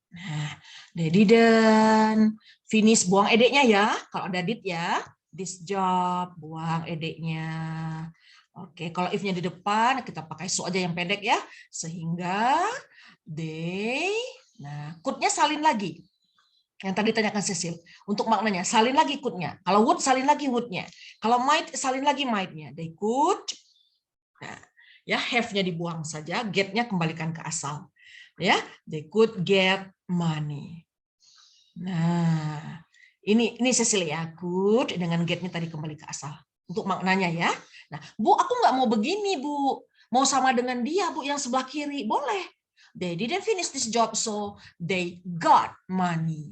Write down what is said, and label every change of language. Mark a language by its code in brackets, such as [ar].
[id] Nah, [en] they didn't finish, [id] buang edeknya ya, kalau ada did ya, this job, buang edeknya. Oke, kalau if-nya di depan kita pakai so aja yang pendek ya, sehingga they, nah could-nya salin lagi. Yang tadi tanyakan Cecil, untuk maknanya salin lagi could-nya. Kalau would salin lagi would-nya. Kalau might salin lagi might-nya. [en] They could. [id] Nah, ya have-nya dibuang saja, get-nya kembalikan ke asal. Ya, [en] they could get money. [id] Nah, ini Cecilia, could dengan get-nya tadi kembali ke asal. Untuk maknanya ya. Nah, Bu, aku nggak mau begini, Bu. Mau sama dengan dia, Bu, yang sebelah kiri. Boleh. [en] They didn't finish this job, so they got money.